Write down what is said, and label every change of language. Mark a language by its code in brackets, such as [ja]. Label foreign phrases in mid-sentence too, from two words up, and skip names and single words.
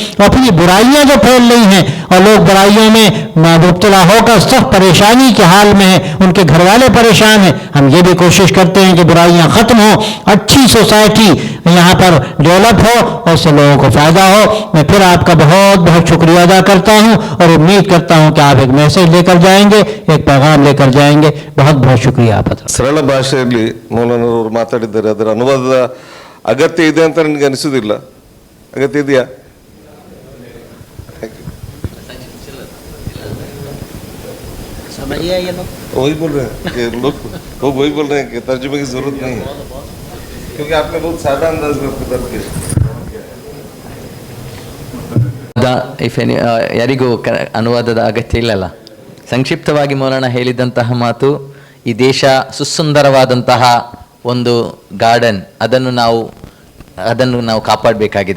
[hi] और फिर ये बुराइयाँ जो फैल रही हैं, और लोग बुराइयों में मुब्तला होकर सख्त परेशानी के हाल में हैं, उनके घर वाले परेशान हैं, हम ये भी कोशिश करते हैं कि बुराइयां खत्म हो, अच्छी सोसाइटी यहाँ पर डेवलप हो, और उससे लोगों को फायदा हो। मैं फिर आपका बहुत बहुत शुक्रिया अदा करता हूँ, और उम्मीद करता हूँ कि आप एक मैसेज लेकर जाएंगे, एक पैगाम लेकर जाएंगे। बहुत बहुत शुक्रिया आपका। [kn] ಸರಳ ಭಾಷೆಯಲ್ಲಿ ಮೌಲಾನವರು ಮಾತಾಡಿದ್ದಾರೆ, ಅದರ ಅನುವಾದದ ಅಗತ್ಯ ಇದೆ ಅಂತ ನನಗೆ ಅನಿಸೋದಿಲ್ಲ. ಅಗತ್ಯ ಇದೆಯಾ? [hi] वही बोल रहे हैं कि लोग वो वही बोल रहे हैं कि तर्जुमे की जरूरत नहीं है, क्योंकि आपने बहुत सादा अंदाज में अपने दर्द किया। [kn] ಯಾರಿಗೂ ಅನುವಾದದ ಅಗತ್ಯ ಇಲ್ಲಲ್ಲ. ಸಂಕ್ಷಿಪ್ತವಾಗಿ ಮೌಲಾನ ಹೇಳಿದಂತಹ ಮಾತು, ಈ ದೇಶ ಸುಸುಂದರವಾದಂತಹ ಒಂದು ಗಾರ್ಡನ್, ಅದನ್ನು ನಾವು ಕಾಪಾಡಬೇಕಾಗಿದೆ.